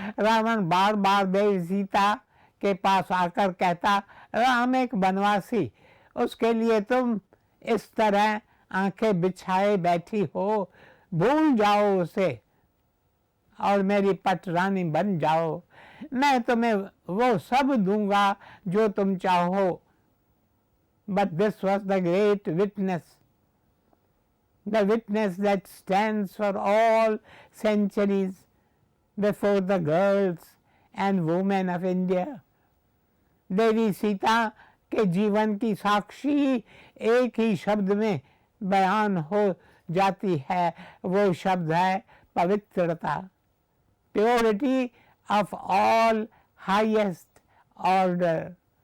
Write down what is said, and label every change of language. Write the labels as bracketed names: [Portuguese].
[Hindi] रावण बार बार देवी सीता के पास आकर कहता, राम एक बनवासी, उसके लिए तुम इस तरह आंखें बिछाए बैठी हो, भूल जाओ उसे और मेरी पटरानी बन जाओ। मैं तुम्हें वो सब दूंगा जो तुम चाहो। [English] But this was the great witness, the witness that stands for all centuries before the girls and women of India. [Hindi] देवी सीता के जीवन की साक्षी एक ही शब्द में बयान हो जाती है, वो शब्द है पवित्रता, [English] Purity of all highest order.